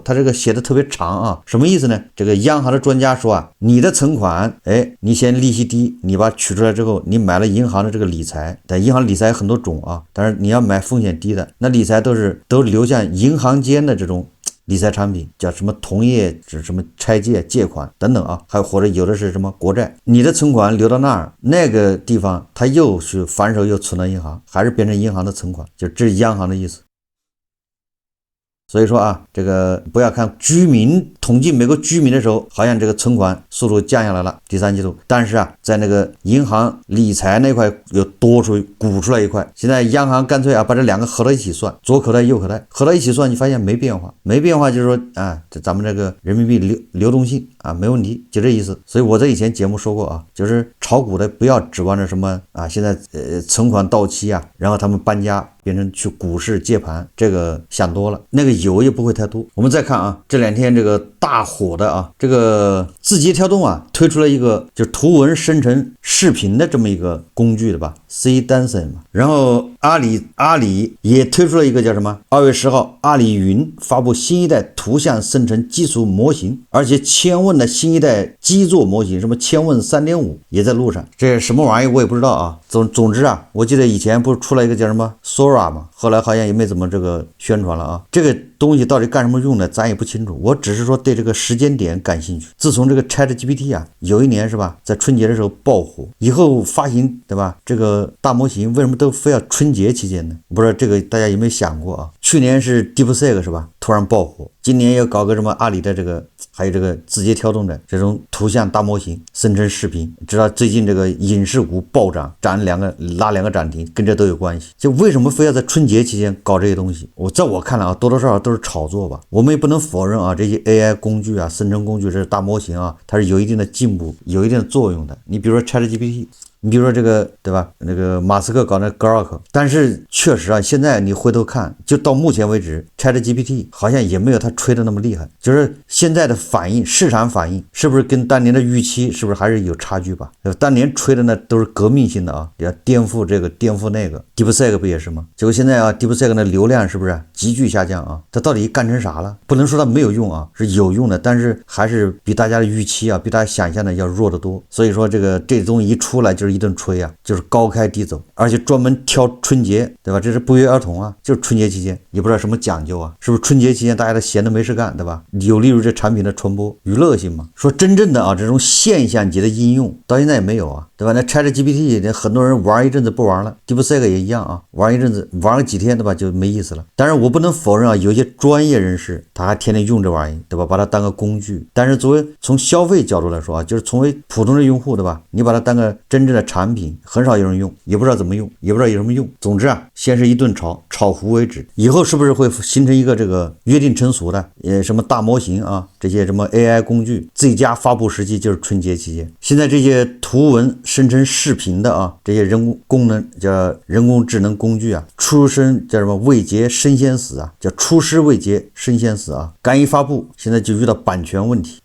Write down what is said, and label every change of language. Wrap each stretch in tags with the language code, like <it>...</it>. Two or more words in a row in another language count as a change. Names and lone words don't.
<zh>他這個寫的特別長啊，什麼意思呢？這個央行的專家說你的存款，你嫌利息低，你把它取出來之後，你買了银行的这個理財，但銀行理財很多種啊，但是你要買風險低的，那理財都流向銀行間的這種理財產品，叫什麼同業什麼拆借借款等等啊，還有或者有的是什麼國債，你的存款流到那個地方，它又是反手又存到銀行，還是變成銀行的存款，就这是央行的意思。所以說這個不要看居民統計美國居民的時候，好像這個存款速度降下來了，第三季度，但是在那個銀行理財那塊又鼓出來一塊。現在央行乾脆把這兩個合到一起算，左口袋右口袋合到一起算，你發現沒變化，就是說咱們這個人民幣流動性沒問題，就這意思。所以我在以前節目說過就是炒股的不要指望着什麼現在存款到期然後他們搬家变成去股市接盤，這個想多了，那個油也不會太多。我們再看這兩天這個大火的這個字節跳動推出了一個就圖文生成視頻的這麼一個工具的吧 ，C Dancer 嘛。然後阿里也推出了一個叫什麼？2月10號，阿里雲發布新一代圖像生成基礎模型，而且千問的新一代基座模型，什麼千問 3.5 也在路上。這什麼玩意我也不知道總之我記得以前不是出了一個叫什麼 Sora 嘛，後來好像也沒怎麼这個宣傳了這個東西到底幹什麼用的咱也不清楚，我只是說對這個時間點感興趣。自從這個 ChatGPT 有一年是吧，在春節的時候爆火，以後發行對吧，這個大模型為什麼都非要春節期間呢？不知道這個大家有沒有想過去年是 DeepSeek 是吧，突然爆火，今年要搞個什麼阿里的這個，還有這個字節跳動的這種圖像大模型生成視頻，知道最近這個影視股暴漲，拉兩個漲停，跟這都有關係。就為什麼非要在春節期間搞這些東西？在我看來多多少少都是炒作吧。我们也不能否認這些 AI 工具生成工具，這是大模型它是有一定的進步，有一定的作用的。你比如說 ChatGPT， 你比如說這個對吧，那個馬斯克搞那 Grok， 但是確實現在你回頭看，就到目前為止 ChatGPT 好像也沒有他吹的那麼厲害，就是現在的反應，市場反應是不是跟當年的預期是不是還是有差距吧？當年吹的那都是革命性的要顛覆這個顛覆那個 DeepSeek 不也是嗎？結果現在DeepSeek 的流量是不是急劇下降它到底幹成啥了？不能說它沒有用是有用的，但是還是比大家的預期比大家想象的要弱得多。所以說這東西一出來就是一頓吹就是高開低走，而且專門挑春節對吧？這是不約而同就是春節期間，也不知道什麼講究是不是春節期間大家都閒得沒事幹對吧？有利於這產品的傳播娛樂性嘛。說真正的這種現象級的應用到現在也沒有對吧？那 ChatGPT 很多人玩一陣子不玩了， DeepSeek 也一樣玩一陣子玩了幾天對吧就沒意思了。當然我不能否認有些專業人士他還天天用這玩意對吧，把它當個工具。但是作為從消費角度來說就是從為普通的用戶對吧，你把它當個真正的產品，很少有人用，也不知道怎麼用，也不知道有什麼用。總之先是一頓炒糊為止。以後是不是會形成一個這個約定成俗的什麼大模型這些什麼 AI 工具最佳發布時期就是春節期間。現在這些圖文生成視頻的這些人工智能工具出生叫什麼未捷身先死叫出師未捷身先死剛一發布現在就遇到版權問題。</zh>